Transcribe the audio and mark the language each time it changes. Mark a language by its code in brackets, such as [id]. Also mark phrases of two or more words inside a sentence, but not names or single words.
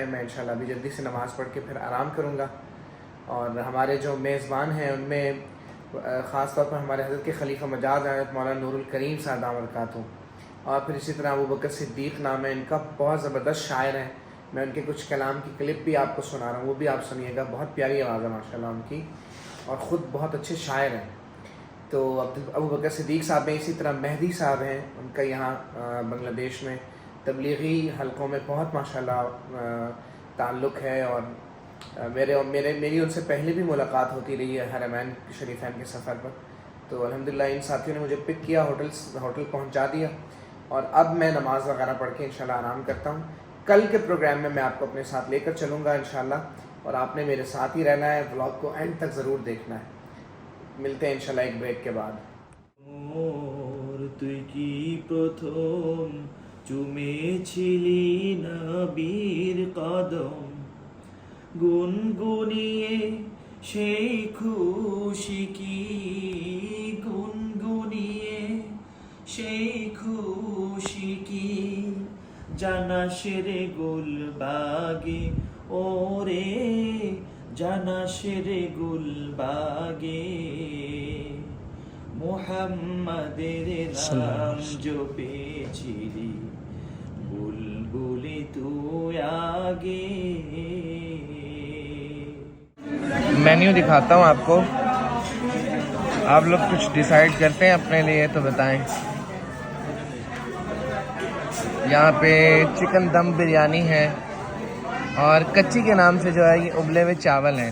[ur] میں انشاءاللہ ابھی جلدی سے نماز پڑھ کے پھر آرام کروں گا۔ اور ہمارے جو میزبان ہیں ان میں خاص طور پر ہمارے حضرت کے خلیفہ مجاز حضرت مولانا نور الکریم صاحب برکاتہ، اور پھر اسی طرح ابو بکر صدیق نام ہے ان کا، بہت زبردست شاعر ہیں. میں ان کے کچھ کلام کی کلپ بھی آپ کو سنا رہا ہوں، وہ بھی آپ سنیے گا. بہت پیاری آواز ہے ماشاءاللہ ان کی، اور خود بہت اچھے شاعر ہیں. تو ابو بکر صدیق صاحب ہیں، اسی طرح مہدی صاحب ہیں، ان کا یہاں بنگلہ دیش میں تبلیغی حلقوں میں بہت ماشاءاللہ تعلق ہے، اور میری ان سے پہلے بھی ملاقات ہوتی رہی ہے حرمین شریفین کے سفر پر. تو الحمدللہ ان ساتھیوں نے مجھے پک کیا، ہوٹل پہنچا دیا، اور اب میں نماز وغیرہ پڑھ کے انشاءاللہ آرام کرتا ہوں. کل کے پروگرام میں آپ کو اپنے ساتھ لے کر چلوں گا انشاءاللہ، اور آپ نے میرے ساتھ ہی رہنا ہے، ولاگ کو اینڈ تک ضرور دیکھنا ہے. ملتے ہیں انشاءاللہ ایک بریک کے بعد. [bn] তুই কি প্রথম চুমেছিলি নবীর কদম, গুনগুনিয়ে সেই খুশি কি, গুনগুনিয়ে সেই খুশি কি, জানাস রে গুলবাগে ওরে, জানাস রে গুলবাগে, মুহাম্মাদের নাম জপেছিলি বুলবুলি তুই আগে. [ur] مینیو دکھاتا ہوں آپ کو، آپ لوگ کچھ ڈیسائیڈ کرتے ہیں اپنے لیے تو بتائیں. یہاں پہ چکن دم بریانی ہے، اور کچی کے نام سے جو ہے یہ ابلے ہوئے چاول ہیں.